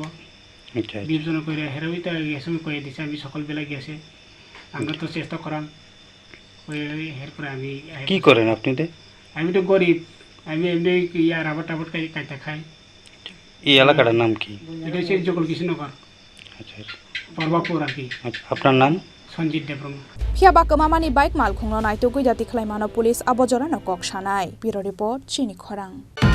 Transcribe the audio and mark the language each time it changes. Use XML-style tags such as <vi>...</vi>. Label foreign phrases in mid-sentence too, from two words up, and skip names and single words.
<bn>বিবেচনা করে হেরাই তো এসময় কয়ে দিছে, আমি সকালবেলা গেছে, আমরা তো চেষ্টা করাম। এরপরে আমি কি করেন আপনি? আমি তো গরিব, আমি এমনি ইয়া রাবার টাবার কাইটা খাই। এই এলাকাটার নাম কি? এটা হচ্ছে কৃষ্ণনগর। আচ্ছা পর্বাপুর আর কি। আপনার নাম? সঞ্জিত দেববর্মা।</bn> <trp>Phiaba kamamani bike malkhongno naitogui dati khlaimano police abojorano kok sanai.</trp> <en>Bureau report Chini Khorang.</en>